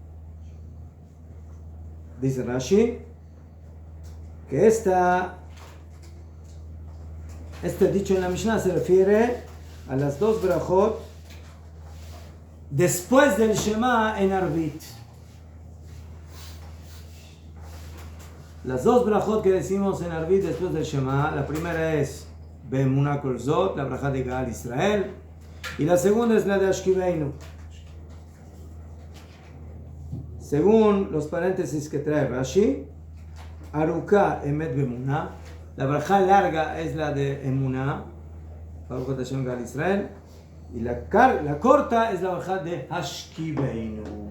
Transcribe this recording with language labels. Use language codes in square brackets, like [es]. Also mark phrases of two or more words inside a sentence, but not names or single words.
[es] Dice Rashi que este dicho en la Mishnah se refiere a las 2 brajot después del Shema en Arvit. Las 2 brajot que decimos en Arvit después del Shema, la primera es [he] באמונה כל זאת, [es] la braja de Gaal Israel, y la segunda es la de Ashkiveinu. Según los paréntesis que trae Rashi, [he] ארוכה אמת באמונה, [es] la braja larga es la de Emunah, [he] ברוך השם גאל ישראל, [es] y la corta es la braja de Ashkiveinu.